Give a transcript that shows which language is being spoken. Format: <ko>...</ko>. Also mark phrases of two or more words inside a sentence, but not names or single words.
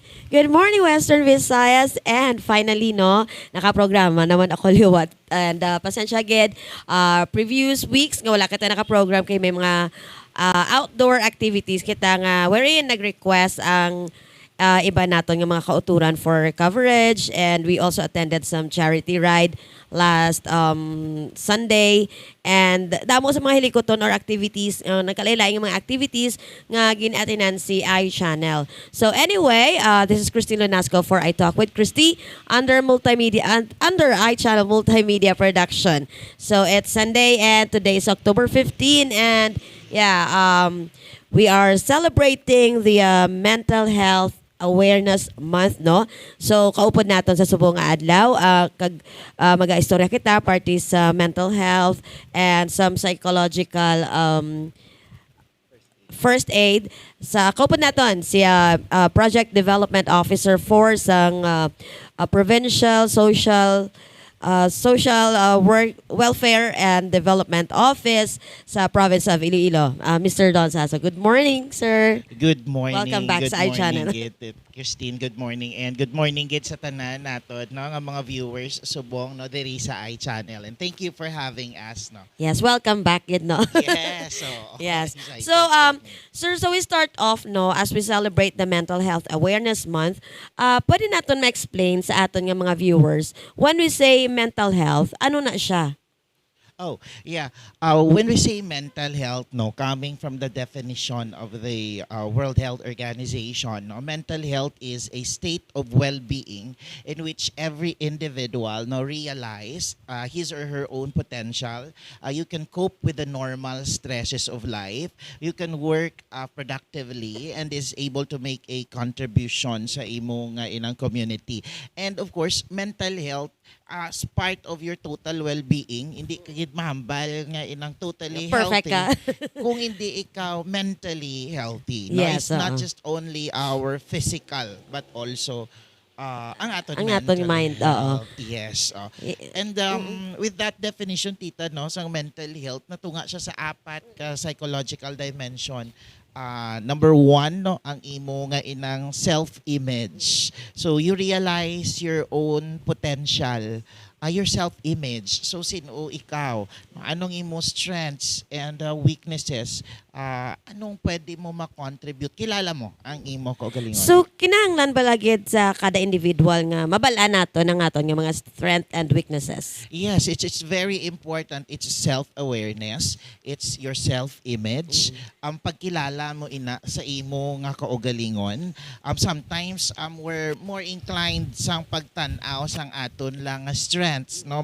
<en>Good morning, Western Visayas. And finally, no,</en> <hil>nakaprograma naman ako liwat. And pasensya agad,</hil> <en>previous weeks</en> <hil>nga wala kita nakaprogram kay may mga</hil> <en>outdoor activities</en> <hil>kita nga wherein nag-request ang iba naton nga mga kauturan</hil> <en>for coverage, and we also attended some charity ride last Sunday, and</en> <hil>damo sa mga hilikoton or activities, nagkalain-lain nga mga activities nga gin-attenan si iChannel.</hil> <en>So anyway, this is Christine Lunasco for I Talk with Christy under multimedia and under iChannel Multimedia Production. So it's Sunday and today is October 15, and yeah, we are celebrating the mental health awareness month, no?</en> <hil>So kaupod naton sa subong nga adlaw, maga-istorya kita party sa</hil> <en>mental health and some psychological first aid.</en> <hil>Sa kaupod naton si Project Development Officer for sang Provincial Social Work Welfare and Development Office sa</hil> <en>province of Iloilo, Mr. Don Sasso. Good morning, sir. Good morning. Welcome back good</en> <hil>sa iChannel.</hil> <en>Christine, good morning.</en> <hil>And</hil> <en>good morning</en> <hil>gid sa tanan nato, no, nga mga viewers subong no diri sa iChannel.</hil> <en>And thank you for having us, no. Yes, welcome back, yun, no? Yes. So, Yes. excited. So, sir, so we start off, no, as we celebrate the Mental Health Awareness Month,</en> <hil>pwede natin ma-explain sa aton nga mga viewers,</hil> <en>when we say mental health,</en> <hil>ano na siya?</hil> <en>Oh, yeah. When we say mental health, no, coming from the definition of the World Health Organization, no, mental health is a state of well-being in which every individual no realize his or her own potential. You can cope with the normal stresses of life. You can work productively and is able to make a contribution</en> <hil>sa imong inang</hil> <en>community. And of course, mental health as part of your total well-being,</en> <hil>hindi kagid mahambal nga inang totally</hil> <en>Perfect healthy</en> <hil>ka. kung hindi ikaw</hil> <en>mentally healthy.</en> <hil>No?</hil> <en>Yes, It's not</en> <hil>oo.</hil> <en>just only our physical but also</en> <hil>ang aton Ang aton</hil> <en>mental mind, oo. health. Yes. Y- And with that definition,</en> <hil>tita, no, sa</hil> <en>mental health,</en> <hil>natunga siya sa apat ka</hil> <en>psychological dimension.</en> <hil>Number one, no, ang imo nga inang self-image.</hil> <en>So you realize your own potential, your self-image.</en> <hil>So sino ikaw? Anong imo</hil> <en>strengths and weaknesses?</en> <hil>Anong pwede mo ma-contribute? Kilala mo ang imo kaugalingon. So, kinahanglan ba lagid sa kada individual nga mabalaan nato ng aton nga mga</hil> <en>strength and weaknesses? Yes, it's very important. It's self-awareness. It's your self-image.</en> <hil>Ang pagkilala mo ina sa imo nga kaugalingon.</hil> <en>Sometimes we're more inclined</en> <hil>sang pagtan-aw sang aton lang nga</hil> <en>strengths, no?</en>